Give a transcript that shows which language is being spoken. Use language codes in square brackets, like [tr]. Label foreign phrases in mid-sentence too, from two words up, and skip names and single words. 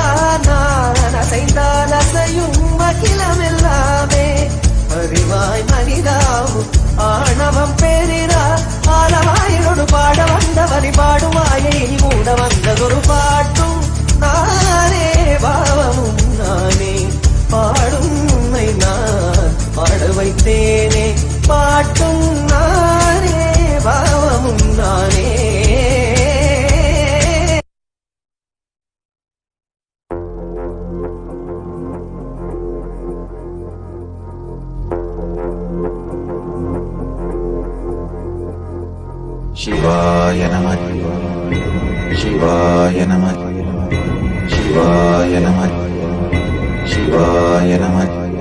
[ta] நான் அசைந்தால் அசையும் அகிலமெல்லாமே அறிவாய் மனிதாவும் ஆணவம் பெரிதா ஆலவாயினோடு பாட வந்தவனை பாடுவாயை மூட வந்ததொரு பாட்டும் நானே பாவமும் நானே பாடும் உன்னை நான் பாட வைத்தேனே பாட்டும் நானே பாவமும் நானே [sa] शिवाय नमः शिवाय नमः शिवाय नमः शिवाय नमः